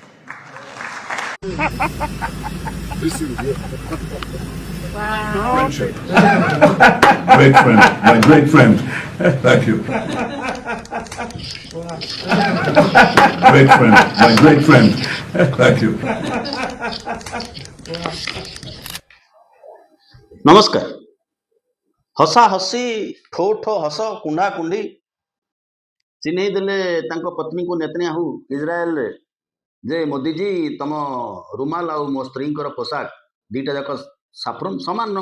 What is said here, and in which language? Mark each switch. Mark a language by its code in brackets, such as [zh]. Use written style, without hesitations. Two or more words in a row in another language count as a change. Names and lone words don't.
[en] This is good. Friendship. Great friend. My great friend. Thank you. Great friend. My great friend. Thank you. [or] ନମସ୍କାର। ହସା ହସି ଠୋ ଠୋ ହସ କୁଣ୍ଢା କୁଣ୍ଡି ଚିହ୍ନେଇ ଦେଲେ ତାଙ୍କ ପତ୍ନୀଙ୍କୁ ନେତନ୍ୟାହୁ ଇସ୍ରାଏଲରେ ଯେ ମୋଦିଜୀ ତମ ରୁମାଲ ଆଉ ମୋ ସ୍ତ୍ରୀଙ୍କର ପୋଷାକ ଦିଟା ଯାକ ସାଫ୍ରୋନ ସମାନ ରଙ୍ଗ।